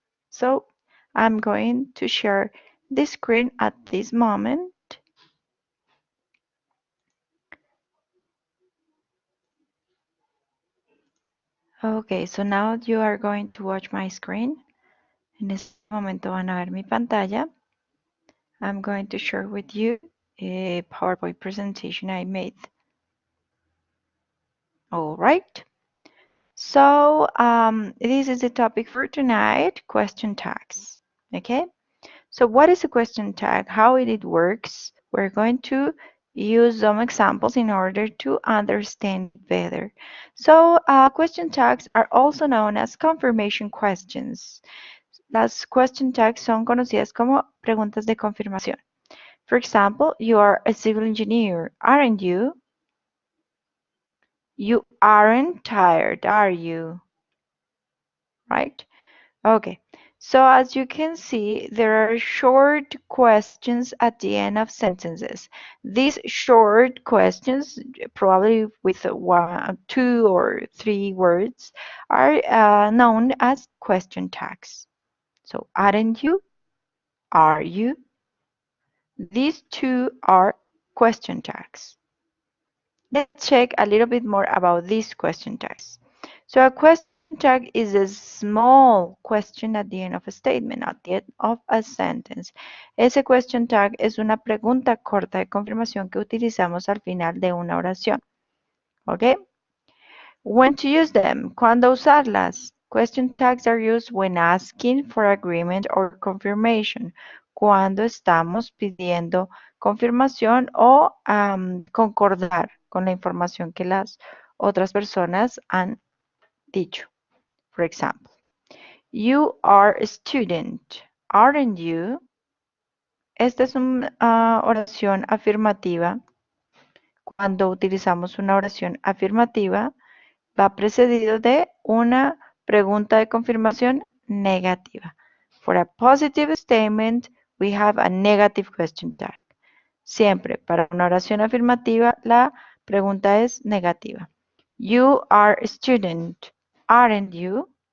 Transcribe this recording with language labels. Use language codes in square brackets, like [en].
[en] So I'm going to share the screen at this moment. Okay, so now you are going to watch my screen. [es] En este momento van a ver mi pantalla. [en] I'm going to share with you a PowerPoint presentation I made. All right. So this is the topic for tonight, question tags. Okay. So what is a question tag? How it works? We're going to use some examples in order to understand it better. So question tags are also known as confirmation questions. [es] Las question tags son conocidas como preguntas de confirmación. [en] For example, you are a civil engineer, aren't you? You aren't tired, are you? Right? Okay. So as you can see, there are short questions at the end of sentences. These short questions, probably with one, two, or three words, are known as question tags. So, aren't you? Are you? These two are question tags. Let's check a little bit more about these question tags. So a question tag is a small question at the end of a statement, at the end of a sentence. [es] Ese question tag es una pregunta corta de confirmación que utilizamos al final de una oración. [en] ¿Ok? When to use them? [es] ¿Cuándo usarlas? [en] Question tags are used when asking for agreement or confirmation. [es] Cuando estamos pidiendo confirmación o concordar con la información que las otras personas han dicho. [en] For example, you are a student, aren't you? [es] Esta es una oración afirmativa. Cuando utilizamos una oración afirmativa, va precedido de una pregunta de confirmación negativa. [en] For a positive statement, we have a negative question tag. [es] Siempre para una oración afirmativa, la pregunta es negativa. [en] You are a student, aren't you?